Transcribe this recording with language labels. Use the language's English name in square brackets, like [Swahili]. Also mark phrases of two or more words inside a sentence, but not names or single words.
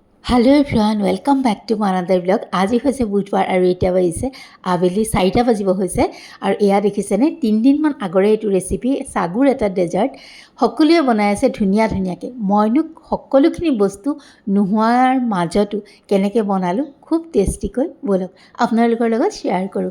[English] Hello everyone welcome back to another blog. [Assamese] आज হৈছে বুধবাৰ আৰু এতিয়া বাজিছে আবেলি 4টা বাজিব হৈছে আৰু এয়া দেখিছেনে 3 দিন মান আগৰে এইটো ৰেচিপি সাগুৰ এটা ডেজাৰ্ট সকলোৱে বনাই আছে ধুনীয়াকৈ। মইনো সকলোখিনি বস্তু নোহোৱাৰ মাজতো কেনেকৈ বনালো খুব টেষ্টিকৈ বলক আপোনালোকৰ লগত শ্বেয়াৰ কৰোঁ।